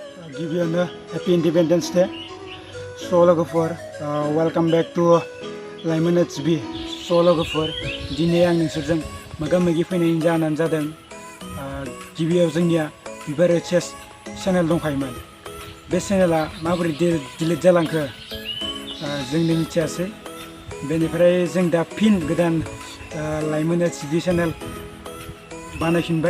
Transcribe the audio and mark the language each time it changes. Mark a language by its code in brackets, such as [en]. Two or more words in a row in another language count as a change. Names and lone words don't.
[en] गिबियावनो Happy Independence Day. So लोगोफोर welcome back to लाइमोन HB. [brx] So लोगोफोर दिनै आं नोंसोरजों मोगा मोगि फैनायनि जाहोनानो जादों गिबियाव जोंनिया बिबार HS चेनेल दंखायोमोन. बे चेनेला माबोरै डिलीट जालांखो जोंनो मिथियासै. बेनिफ्राय जों दा फिन गोदान लाइमोन HB चेनेल बानायफिनबाय.